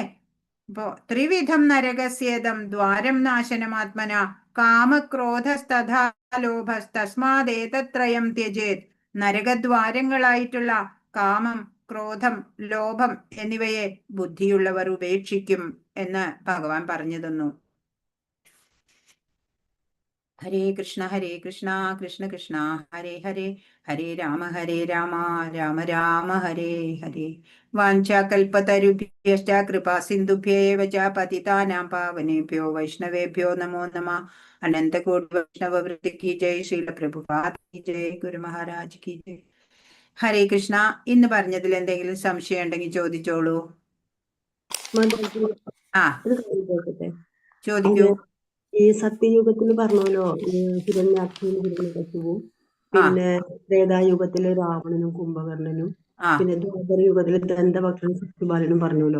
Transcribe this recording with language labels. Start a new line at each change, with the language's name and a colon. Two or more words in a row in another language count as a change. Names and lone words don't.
Sanskrit: ഇപ്പോ ത്രിവിധം നരകസ്യേദം ദ്വാരം നാശനമാത്മന കാമക്രോധസ്തഥാ ലോഭസ്തസ്മാദേതത്രയം ത്യജേത്.
Malayalam: നരകദ്വാരങ്ങളായിട്ടുള്ള കാമം, ക്രോധം, ലോഭം എന്നിവയെ ബുദ്ധിയുള്ളവർ ഉപേക്ഷിക്കും എന്ന് ഭഗവാൻ പറഞ്ഞു തന്നു.
Sanskrit: ഹരേ കൃഷ്ണ കൃഷ്ണ കൃഷ്ണ ഹരേ ഹരേ, ഹരേ രാമ രാമ രാമ ഹരേ ഹരേ. വാഞ്ചാകൽപതരുഭ്യശ്ച കൃപാ സിന്ധുഭ്യേവ ച പതിതാനാം പാവനേഭ്യോ വൈഷ്ണവേഭ്യോ നമോ നമഃ.
Hindi: अनन्तकोटि वैष्णव वृत्ति की जय। श्रील प्रभुपाद की जय. गुरु महाराज की जय.
Sanskrit: ഹരേ കൃഷ്ണ.
Malayalam: ഇന്ന് പറഞ്ഞതിൽ എന്തെങ്കിലും സംശയം ഉണ്ടെങ്കിൽ ചോദിച്ചോളൂ. ആ ചോദിക്കൂ. ഈ സത്യയുഗത്തിൽ പറഞ്ഞല്ലോ ഹിരണ്യാക്ഷനും ഹിരണ്യകശിപുവും, പിന്നെ ത്രേതായുഗത്തിലെ രാവണനും കുംഭകർണനും, പിന്നെ ദ്വാപരയുഗത്തിലെ ദന്തഭക്ഷനും ശിശുപാലനും പറഞ്ഞല്ലോ.